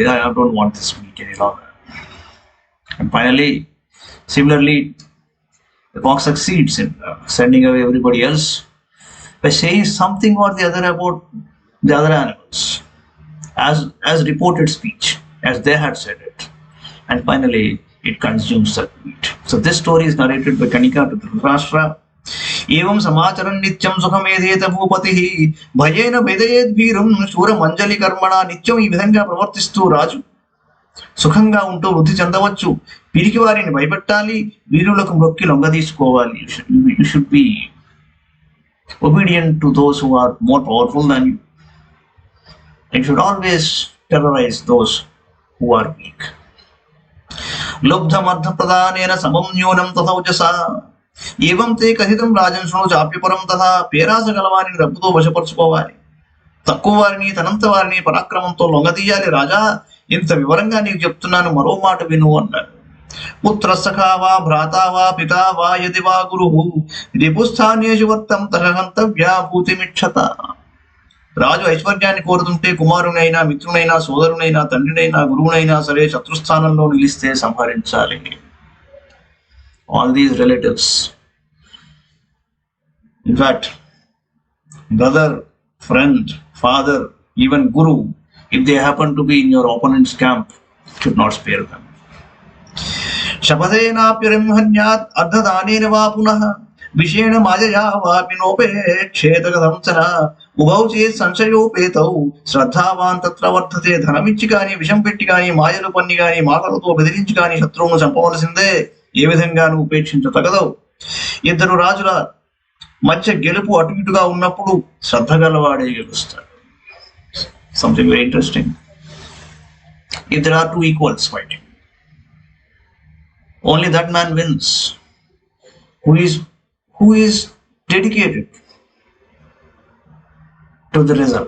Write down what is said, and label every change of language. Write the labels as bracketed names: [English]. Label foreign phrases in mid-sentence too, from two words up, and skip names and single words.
[English] I don't want this meat any longer." And finally, similarly, the fox succeeds in sending away everybody else by saying something or the other about the other animals, as reported speech, as they had said it. And finally, it consumes that meat. So this story is narrated by Kanika to Dhritarashtra. [Sanskrit] एवं समाचरन् नित्यं सुखमेधेत భూపతిః భయేన భేదయేద్భీరం శూరమంజలి కర్మణ నిత్యం [Telugu] ఈ విధంగా ప్రవర్తిస్తూ రాజు సుఖంగా ఉంటూ వృద్ధి చెందవచ్చు. పిరికి వారిని భయపెట్టాలి, వీరులకు మొక్కి లొంగ తీసుకోవాలి. [English] you should be obedient to those who are more powerful than you. And should always terrorize those who are weak. [Sanskrit] लुब्धमर्थ प्रदानेन समं न्यूनं तथौजसा ఏవం తే కథితం రాజన్ శృణు చాప్యపరం తథా [Telugu] పేరాస గలవారిని డబ్బుతో వశపరుచుకోవాలి. తక్కువ వారిని తనంత వారిని పరాక్రమంతో లొంగదీయాలి. రాజా, ఇంత వివరంగా నీకు చెప్తున్నాను, మరో మాట విను అన్నాడు. [Sanskrit] పుత్ర సఖా వా భ్రాతా వా పితా వా యది వా గురు రిపుస్థానేషు వర్తం తహంతవ్యా భూతిమిక్షత. [Telugu] రాజు ఐశ్వర్యాన్ని కోరుతుంటే కుమారునైనా మిత్రునైనా సోదరునైనా తండ్రినైనా గురువునైనా సరే శత్రుస్థానంలో నిలిస్తే సంహరించాలి. [English] All these relatives, in fact, brother, friend, father, even guru, if they happen to be in your opponent's camp, should not spare them. [Sanskrit] शपथेनाप्यरिंहन्यात् अर्धदानेन वा पुनः विषेण मायया वापि नोपेक्षेत कथंचन उभौ चेत् संशयोपेतौ శ్రద్ధావాన్ తత్ర వర్ధతే. [Telugu] ధనమిచ్చి కానీ విషం పెట్టి కానీ మాయలు పన్ని కానీ మాటలతో బెదిరించి కానీ శత్రువును చంపవలసిందే. ఏ విధంగానూ ఉపేక్షించతగదవు. ఇద్దరు రాజుల మధ్య గెలుపు అటు ఇటుగా ఉన్నప్పుడు శ్రద్ధ గలవాడే గెలుస్తాడు. [English] something very interesting. if there are two equals fighting, only that man wins who is dedicated to the result.